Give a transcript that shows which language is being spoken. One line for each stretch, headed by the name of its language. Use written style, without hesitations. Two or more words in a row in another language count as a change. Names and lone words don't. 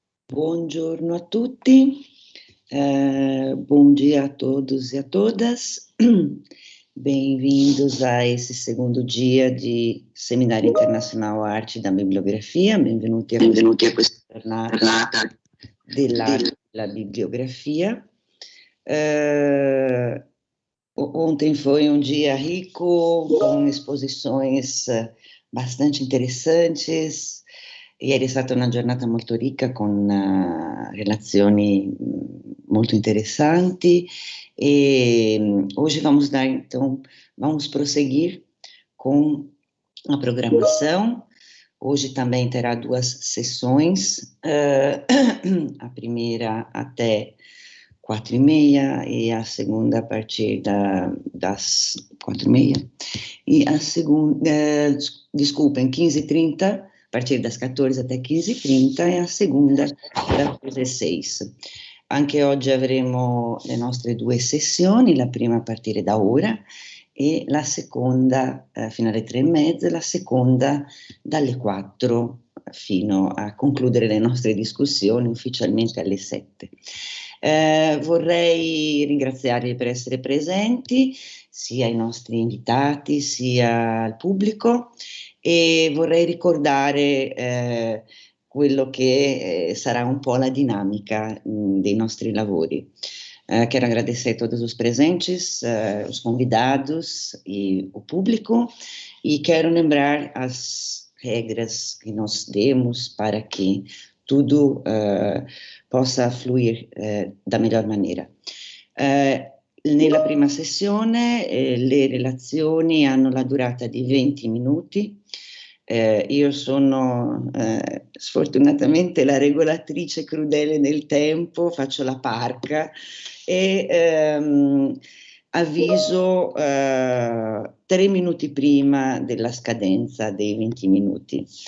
Italian: Buongiorno a tutti,
Portuguese: bom dia a todos e a todas. Bem-vindos a esse segundo dia de Seminário Internacional Arte da Bibliografia.
Italian: Benvenuti a questa giornata della bibliografia.
Portuguese: Ontem foi um dia rico, com exposições bastante interessantes.
Italian: Ieri è stata una giornata molto ricca con relazioni molto interessanti e
Portuguese: hoje vamos prosseguir com a programação. Hoje também terá duas sessões, a primeira até 4h30 e a segunda a partir das 4h30 e a segunda, desculpem, 15h30, a partir das 14 até 15h30 e a segunda das 16h.
Italian: Anche oggi avremo le nostre due sessioni, la prima a partire da ora e la seconda fino alle 3h30, la seconda dalle 4 fino a concludere le nostre discussioni ufficialmente alle 7. Vorrei ringraziarvi per essere presenti, sia i nostri invitati sia il pubblico, e vorrei ricordare quello che sarà un po' la dinâmica dei nostri lavori.
Portuguese: Quero agradecer a todos os presentes, os convidados e o público, e quero lembrar as regras que nós demos para que tudo possa fluir da melhor maneira.
Italian: Nella prima sessione le relazioni hanno la durata di 20 minuti. Io sono sfortunatamente la regolatrice crudele del tempo, faccio la parca e avviso 3 minuti prima della scadenza dei 20 minuti.